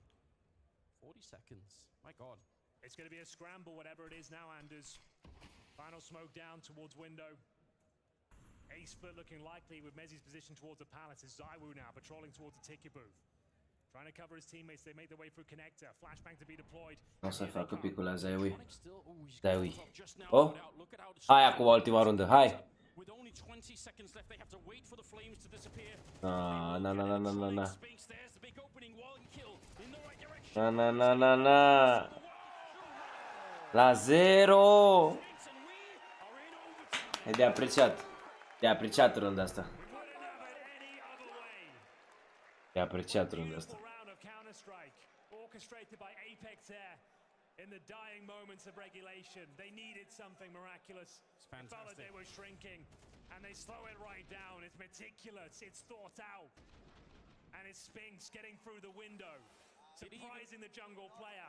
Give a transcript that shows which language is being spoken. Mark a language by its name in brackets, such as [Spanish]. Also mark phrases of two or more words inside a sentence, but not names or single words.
[English] 40 seconds. My God. It's going to be a scramble, whatever it is now, Anders. Final smoke down towards window. Ace split looking likely with Mezzi's position towards the palace. It's Zaiwu now patrolling towards the ticket booth. Trying to cover his teammates. They make their way through connector. Flashbang to be deployed. [Romanian] O să facă picul la Zaiwu. Zaiwu. Oh! Hai acum ultima rundă, hai! Na. La 0! E de apreciat. De apreciat runda asta. De apreciat runda asta. [English] In the dying moments of regulation, they needed something miraculous. It's fantastic. They were shrinking, and they slow it right down. It's meticulous. It's thought out, and it's Spinks getting through the window, surprising the jungle player.